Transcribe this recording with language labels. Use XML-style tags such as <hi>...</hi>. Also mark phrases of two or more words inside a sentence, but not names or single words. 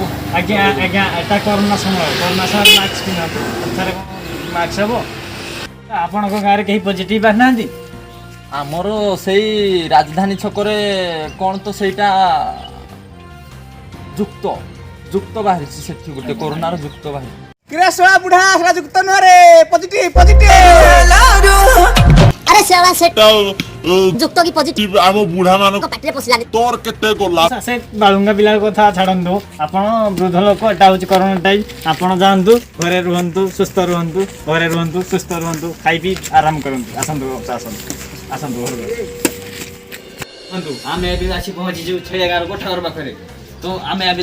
<or>ଆଜ୍ଞା ଏଟା କରୋନା ସମୟରେ ମାସ୍କ ପିନ୍ଧନ୍ତୁ ଏଠାରେ ମାସ୍କ ହେବ ଆପଣଙ୍କ ଗାଁରେ କେହି ପଜିଟିଭ୍ ଆସିନାହାନ୍ତି ଆମର ସେଇ ରାଜଧାନୀ ଛକରେ କ'ଣ ତ ସେଇଟା ଯୁକ୍ତ ବାହାରିଛି ସେଠି ଗୋଟେ କରୋନାର ଯୁକ୍ତ ବାହାରିଛି ବୁଢା ସେଟା ଯୁକ୍ତ ନୁହଁ ରେ ପଜିଟିଭ ଆରେ ଶଳା ସେ ଯୁକ୍ତ କି ପଜିଟିଭ ଆମ ବୁଢା ମାନଙ୍କ ପାଟିରେ ପଶିଲାନି ତୋର କେତେ ଗଲା ସେ ବାଳୁଙ୍ଗା ପିଲା କଥା ଛାଡ଼ନ୍ତୁ ଆପଣ ବୃଦ୍ଧ ଲୋକ ଏଟା ହେଉଛି କରୋନା ଟାଇମ୍ ଆପଣ ଯାଆନ୍ତୁ ଘରେ ରୁହନ୍ତୁ ସୁସ୍ଥ ରୁହନ୍ତୁ ଖାଇ ପିଇ ଆରାମ କରନ୍ତୁ ଆସନ୍ତୁ ଘରକୁ କୁହନ୍ତୁ ଆମେ ଏବେ ଆସି ପହଞ୍ଚିଛୁ ଛେଳିଆ ଗାଁର କୋଠାଘର ପାଖରେ ତ ଆମେ ଏବେ</or>